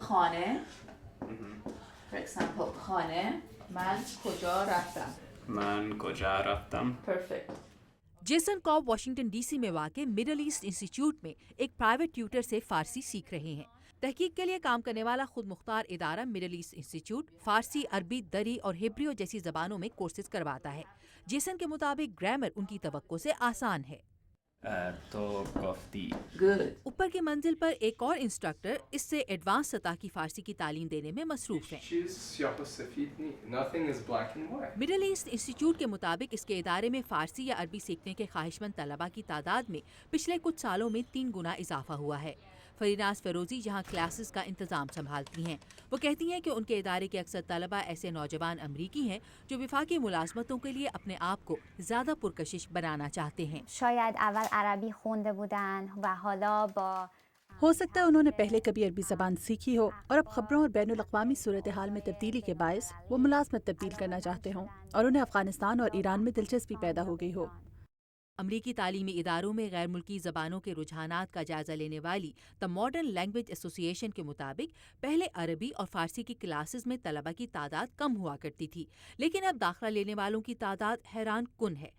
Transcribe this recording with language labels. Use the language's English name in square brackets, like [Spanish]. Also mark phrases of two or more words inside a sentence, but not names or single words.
[Persian] خانه. [English] For example, [Persian] خانه. من کجا رفتم. من کجا رفتم. [English] Perfect. [Urdu] جیسن کاب واشنگٹن ڈی سی میں واقع مڈل ایسٹ انسٹیٹیوٹ میں ایک پرائیویٹ ٹیوٹر سے فارسی سیکھ رہے ہیں۔ تحقیق کے لیے کام کرنے والا خود مختار ادارہ مڈل ایسٹ انسٹیٹیوٹ فارسی، عربی، دری اور ہبریو جیسی زبانوں میں کورسز کرواتا ہے۔ جیسن کے مطابق گرامر ان کی توقع سے آسان ہے۔ [Persian] تو گفتی [English] Good. [Urdu] اوپر کی منزل پر ایک اور انسٹرکٹر اس سے ایڈوانس سطح کی فارسی کی تعلیم دینے میں مصروف ہیں۔ [Persian] چیز سیاہ و سفید نہیں، [English] nothing is black and white. [Urdu] مڈل ایسٹ انسٹیٹیوٹ کے مطابق اس کے ادارے میں فارسی یا عربی سیکھنے کے خواہش مند طلباء کی تعداد میں پچھلے کچھ سالوں میں 3 گنا اضافہ ہوا ہے۔ فریناز فیروزی جہاں کلاسز کا انتظام سنبھالتی ہیں، وہ کہتی ہیں کہ ان کے ادارے کے اکثر طلباء ایسے نوجوان امریکی ہیں جو وفاقی ملازمتوں کے لیے اپنے آپ کو زیادہ پرکشش بنانا چاہتے ہیں۔ [Persian] شاید اول عربی خونده بودن و حالا با [Urdu] ہو سکتا ہے انہوں نے پہلے کبھی عربی زبان سیکھی ہو اور اب خبروں اور بین الاقوامی صورتحال میں تبدیلی کے باعث وہ ملازمت تبدیل کرنا چاہتے ہوں اور انہیں افغانستان اور ایران میں دلچسپی پیدا ہو گئی ہو۔ امریکی تعلیمی اداروں میں غیر ملکی زبانوں کے رجحانات کا جائزہ لینے والی دی ماڈرن لینگویج ایسوسی ایشن کے مطابق پہلے عربی اور فارسی کی کلاسز میں طلباء کی تعداد کم ہوا کرتی تھی، لیکن اب داخلہ لینے والوں کی تعداد حیران کن ہے۔